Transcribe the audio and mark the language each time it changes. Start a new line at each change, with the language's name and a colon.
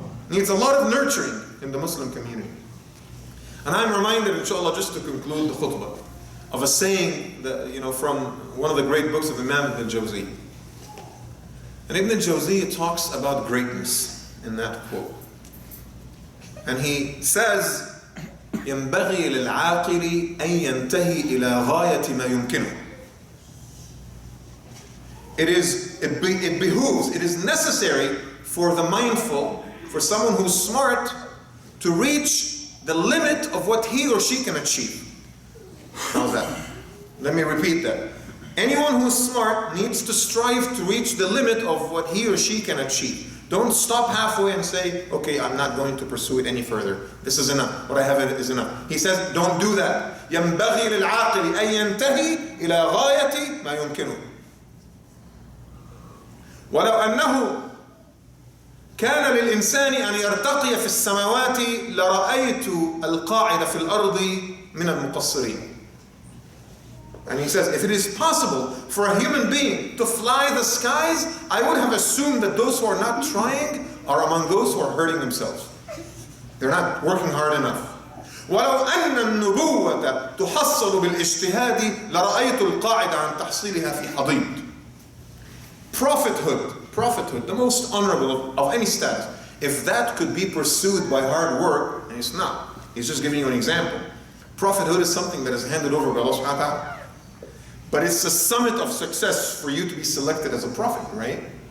English: Needs a lot of nurturing in the Muslim community. And I'm reminded, inshallah, just to conclude the khutbah, of a saying that, from one of the great books of Imam Ibn Jawzi. And Ibn Jawzi talks about greatness in that quote. And he says,
Arabic: ينبغي للعاقل أن ينتهي إلى غاية ما يمكنه.
English: It behooves, it is necessary for the mindful, for someone who's smart, to reach the limit of what he or she can achieve. How's that? Let me repeat that. Anyone who's smart needs to strive to reach the limit of what he or she can achieve. Don't stop halfway and say, okay, I'm not going to pursue it any further. This is enough. What I have is enough. He says, don't do that.
Arabic: ينبغي للعاقل أن ينتهي إلى غاية ما يمكنه. ولو أنه كان للإنسان أن يرتقي في السماوات لرأيت القاعدة في الأرض من المقصرين.
English: And he says, if it is possible for a human being to fly the skies, I would have assumed that those who are not trying are among those who are hurting themselves. They're not working hard enough.
Arabic: ولو أن النبوة تحصل بالاجتهاد لرأيت القاعدة عن تحصيلها في حضيض.
English: Prophethood, the most honorable of any status, if that could be pursued by hard work, and it's not. He's just giving you an example. Prophethood is something that is handed over by Allah subhanahu wa ta'ala. But it's the summit of success for you to be selected as a prophet, right?